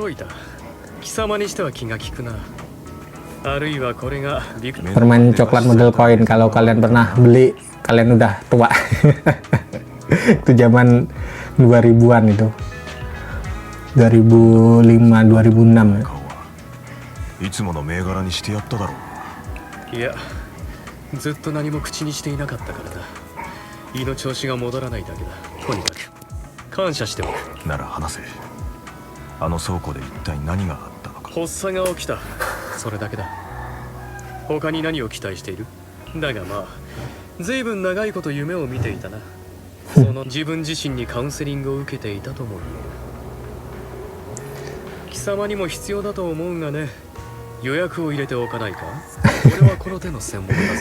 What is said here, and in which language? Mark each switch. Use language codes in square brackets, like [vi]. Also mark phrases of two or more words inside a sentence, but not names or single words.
[id] Permen coklat model koin. Kalau kalian pernah beli, kalian udah tua. Itu zaman 2000-an itu. 2005, 2006 ya. [ja] ずっと何も口にしていなかったからだ。胃の調子が戻らないだけだ。とにかく感謝しておく。なら話せ。あの倉庫で一体何があったのか。発作が起きた。それだけだ。他に何を期待している？だがまあ、ずいぶん長いこと夢を見ていたな。その自分自身にカウンセリングを受けていたとも言える。貴様にも必要だと思うがね。予約を入れておかないか？俺はこの手の専門だぞ。